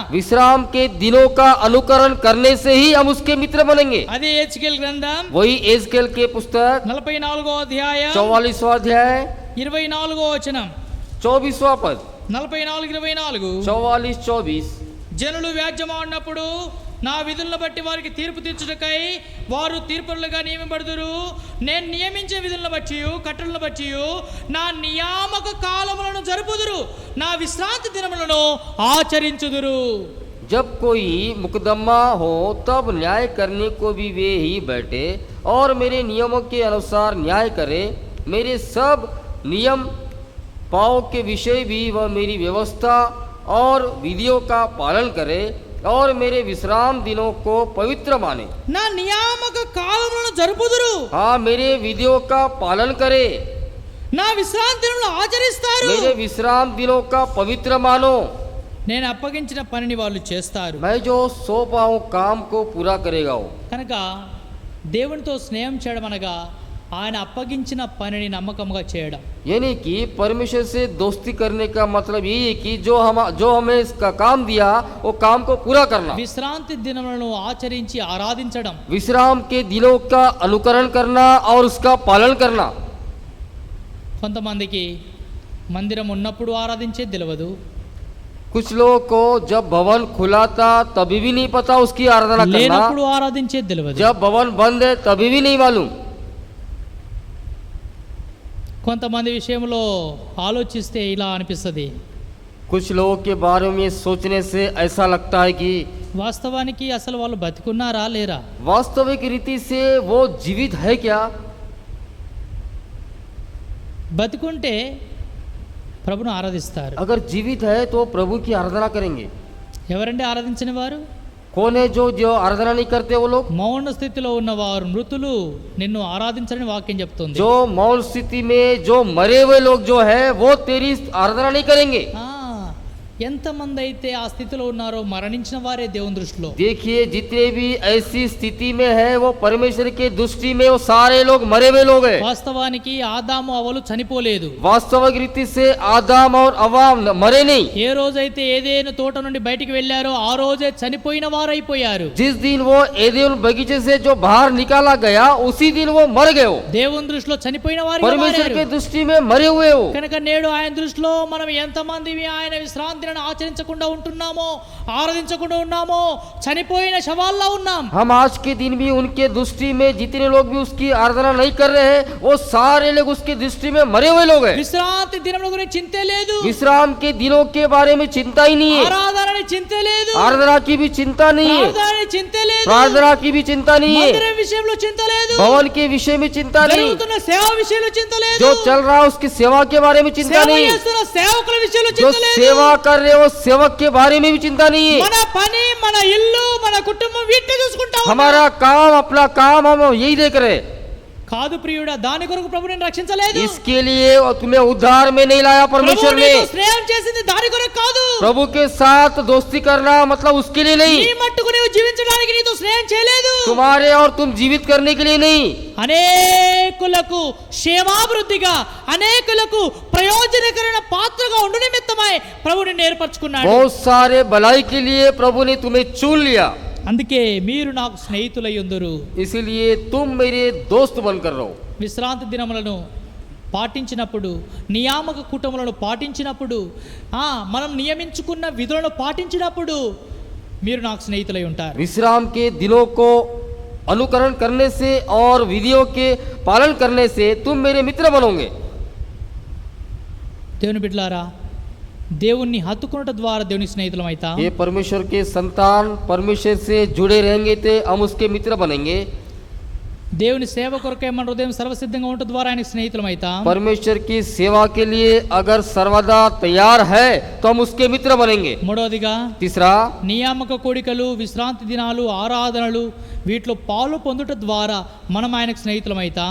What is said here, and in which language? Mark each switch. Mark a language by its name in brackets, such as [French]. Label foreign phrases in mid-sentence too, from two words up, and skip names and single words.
[Hindi] विश्राम के दिनों का अनुकरण करने से ही हम उसके मित्र बनेंगे. [Telugu] అదే హెజ్కేల్ గ్రంథం [Hindi] वही एजकेल के पुस्तक [Telugu] 44వ అధ్యాయం [Hindi] 44वां अध्याय [Telugu] 24వ వచనం. [Hindi] 24वां पद. 44:24 44-24. [Telugu] జనులు వ్యాజ్యమాడినప్పుడు నా విధులను బట్టి వారికి తీర్పు తీర్చుటకై వారు తీర్పులుగా నియమింపబడుదురు. నేను నియమించిన విధులను బట్టి, కట్టడలను బట్టి నా నియామక కాలములను జరుపుదురు, నా విశ్రాంతి దినములను ఆచరించుదురు. [Hindi] जब कोई मुकदमा हो तब न्याय करने को भी वे ही बैठे और मेरे नियमों के अनुसार न्याय करे. मेरे सब नियम पाओ के विषय भी वह मेरी व्यवस्था और विधियों का पालन करे. और मेरे विश्राम दिनों को पवित्र माने। [Telugu] నా నియామక కాలములను జరుపుదురు, [Hindi] हाँ, मेरे विधियों का पालन करे, [Telugu] నా విశ్రాంతి దినములను ఆచరిస్తారు. [Hindi] मेरे विश्राम दिनों का पवित्र मानो। [Telugu] నేను అప్పగించిన పనిని వాళ్ళు చేస్తారు. [Hindi] मैं जो सौंपा हूँ काम को पूरा करेगा वो। [Telugu] కనుక దేవునితో స్నేహం చేయడం అనగా ఆయన అప్పగించిన పనిని నమ్మకంగా చేయడం. [Hindi] यानी कि परमेश्वर से दोस्ती करने का मतलब यही है कि जो हमें इसका काम दिया वो काम को पूरा करना, [Telugu] విశ్రాంతి దినములను ఆచరించి ఆరాధించడం. [Hindi] विश्राम के दिनों का अनुकरण करना और उसका पालन करना। [Telugu] కొంతమందికి మందిరం ఉన్నప్పుడు ఆరాధించేది తెలియదు, [Hindi] कुछ लोगों को जब भवन खुला था तभी भी नहीं पता उसकी आराधना करना, [Telugu] లేనప్పుడు ఆరాధించేది తెలియదు. [Hindi] जब भवन बंद है तभी भी नहीं मालूम। [Telugu] కొంతమంది విషయంలో ఆలోచిస్తే ఇలా అనిపిస్తుంది, [Hindi] कुछ लोगों के बारे में सोचने से ऐसा लगता है कि [Telugu] వాస్తవానికి అసలు వాళ్ళు బతికున్నారా లేరా? [Hindi] वास्तविक रीति से वो जीवित है क्या? [Telugu] బతికుంటే ప్రభును ఆరాధిస్తారు. [Hindi] अगर जीवित है तो प्रभु की आराधना करेंगे। [Telugu] ఎవరండి ఆరాధించిన వారు? [Hindi] कौन है जो आराधना नहीं करते? वो लोग [Telugu] మౌన స్థితిలో ఉన్నవారు, మృతులు నిన్ను ఆరాధించని వాక్యం చెప్తుంది. [Hindi] जो मौन स्थिति में जो मरे हुए लोग जो है वो तेरी आराधना नहीं करेंगे। [Telugu] ఎంతమంది అయితే ఆ స్థితిలో ఉన్నారో మరణించిన వారే దేవుని దృష్టిలో. [Hindi] देखिए, जितने भी ऐसी स्थिति में है वो परमेश्वर के दृष्टि में वो सारे लोग मरे हुए लोग हैं। [Telugu] వాస్తవానికి ఆదాము అవ్వలు చనిపోలేదు. [Hindi] वास्तविक रीति से आदम और हव्वा मरे नहीं। [Telugu] ఏ రోజైతే ఏదేను తోట నుండి బయటికి వెళ్ళారో ఆ రోజే చనిపోయిన వారైపోయారు. [Hindi] जिस दिन वो एदेन बगीचे से जो बाहर निकाला गया उसी दिन वो मर गए। वो [Telugu] దేవుని దృష్టిలో చనిపోయిన వారు, [Hindi] परमेश्वर के दृष्टि में मरे हुए हो। [Telugu] కనుక నేడు ఆయన దృష్టిలో మనం ఎంతమంది ఆయన విశ్రాంతి ఆచరించకుండా ఉంటున్నామో, ఆరాధించకుండా ఉన్నామో, చనిపోయిన శవాల్లా ఉన్నాం. [Hindi] हम आज के दिन भी उनके दृष्टि में जितने लोग भी उसकी आराधना नहीं कर रहे हैं वो सारे लोग उसकी दृष्टि में मरे हुए लोग हैं। [Telugu] విశ్రాంతి దినముల గురించి చింతే లేదు, [Hindi] विश्राम के दिनों के बारे में चिंता ही नहीं है, [Telugu] ఆరాధనని చింతే లేదు, [Hindi] आराधना की भी चिंता नहीं है, [Telugu] ప్రార్థనని చింతే లేదు, [Hindi] प्रार्थना की भी चिंता नहीं है, [Telugu] మందిరం విషయంలో చింత లేదు, [Hindi] भवन के विषय में चिंता नहीं, [Telugu] జరుగుతున్న సేవ విషయంలో చింత లేదు, [Hindi] जो चल रहा है उसकी सेवा के बारे में चिंता [Telugu] సేవ [Hindi] नहीं, [Telugu] చేస్తున్న సేవకుల విషయంలో [Hindi] जो [Telugu] చింత లేదు, [Hindi] सेवा कर रहे हो सेवक के बारे में भी चिंता नहीं है। [Telugu] మన పని, మన ఇల్లు, మన కుటుంబం వీటిని చూసుకుంటా ఉన్నాం. [Hindi] हमारा काम, अपना काम हम यही देख रहे हैं। [Telugu] కాదు ప్రియుడా, దాని కొరకు ప్రభు నిన్ను రక్షించలేదు. [Hindi] इसके लिए तुम्हें उद्धार में नहीं लाया परमेश्वर [Telugu] ప్రభు [Hindi] ने। [Telugu] నీతో స్నేహం చేసింది దాని కొరకు కాదు. [Hindi] प्रभु के साथ दोस्ती करना मतलब उसके लिए नहीं, [Telugu] నీ మట్టుకు నీవు జీవించడానికి నీతో స్నేహం చేయలేదు. [Hindi] तुम्हारे और तुम जीवित करने के लिए नहीं, [Telugu] అనేకులకు క్షేమాభివృద్ధిగా, అనేకులకు ప్రయోజనకరమైన పాత్రగా ఉండు నిమిత్తమై ప్రభు నిన్ను ఏర్పరచుకున్నాడు. [Hindi] बहुत सारे भलाई के लिए प्रभु ने तुम्हें चुन लिया। [Telugu] అందుకే మీరు నాకు స్నేహితులై ఉందురు. [Hindi] इसलिए तुम मेरे दोस्त बनकर रहो। [Telugu] విశ్రాంతి దినములను పాటించినప్పుడు, నియామక కుటుంబాలను పాటించినప్పుడు, మనం నియమించుకున్న విధులను పాటించినప్పుడు మీరు నాకు స్నేహితులై ఉంటారు. [Hindi] विश्राम के दिनों को अनुकरण करने से और विधियों के पालन करने से तुम मेरे मित्र बनोगे। [Telugu] దేవుని బిడ్డలారా, దేవుణ్ణి హత్తుకున్నట ద్వారా దేవుని స్నేహితులం అవుతాం. [Hindi] ये परमेश्वर के संतान परमेश्वर से जुड़े रहेंगे तो हम उसके मित्र बनेंगे। [Telugu] దేవుని సేవ కొరకే మన హృదయం సర్వసిద్ధంగా ఉండటం ద్వారా ఆయన స్నేహితులం అవుతాం. [Hindi] परमेश्वर की सेवा के लिए अगर सर्वदा तैयार है तो हम उसके मित्र बनेंगे। [Telugu] మూడవదిగా, [Hindi] तीसरा, [Telugu] నియామక కోడికలు, విశ్రాంతి దినాలు, ఆరాధనలు వీటిలో పాలు పొందుట ద్వారా మనం ఆయనకు స్నేహితులం అవుతాం.